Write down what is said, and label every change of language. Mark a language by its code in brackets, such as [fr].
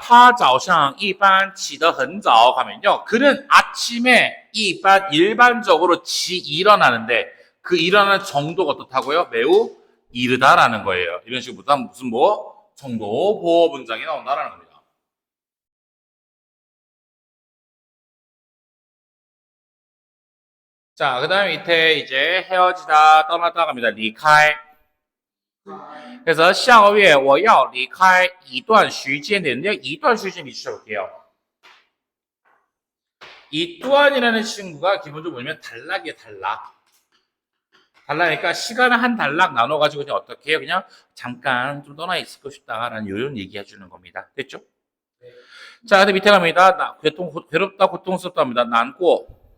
[zh] 他早上一般起得很早 [ko] 가면요. 그는 아침에 일반적으로 일어나는데 그 일어나는 정도가 어떻다고요? 매우 이르다라는 거예요. 이런 식으로 무슨 뭐 정도 보호 문장이 나온다라는 겁니다. 자, 그 다음에 밑에 이제 헤어지다, 떠나다 갑니다. [zh] 离开. 그래서 下个月我要离开一段时间 [ko] 되는데요. [zh] 一段时间 [ko] 미쳐볼게요. 이 또한이라는 친구가 기본적으로 뭐냐면 단락이에요. 단락이니까 시간을 한 단락 나눠가지고 그냥 어떻게 해요? 그냥 잠깐 좀 떠나 있고 싶다라는 이런 얘기 해주는 겁니다. 됐죠? 네. 자, 근데 밑에 갑니다. 괴롭다, 고통스럽다 합니다. 난고.